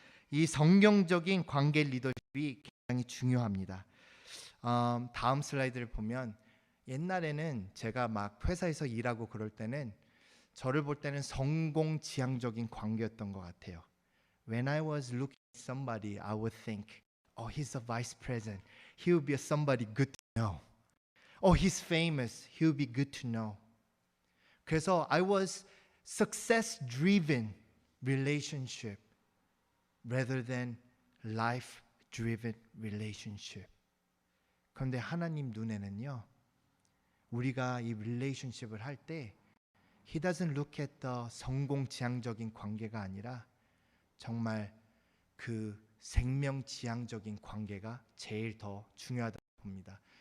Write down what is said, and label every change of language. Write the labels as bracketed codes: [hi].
[ko] 이 성경적인 관계 리더십이 굉장히 중요합니다. 다음 슬라이드를 보면 옛날에는 제가 막 회사에서 일하고 그럴 때는 저를 볼 때는 성공지향적인 관계였던 것 같아요. [en] When I was looking at somebody, I would think, oh, he's a vice president. He would be somebody good to know. Oh, he's famous. He would be good to know. [ko] 그래서 [en] I was success-driven relationship rather than life-driven relationship. [ko] 그런데 하나님 눈에는요. 우리가 이 relationship을 할 때 [en] He doesn't look at the [ko] 성공지향적인 관계가 아니라 정말 그 생명지향적인 관계가 제일 더 중요하다고 봅니다.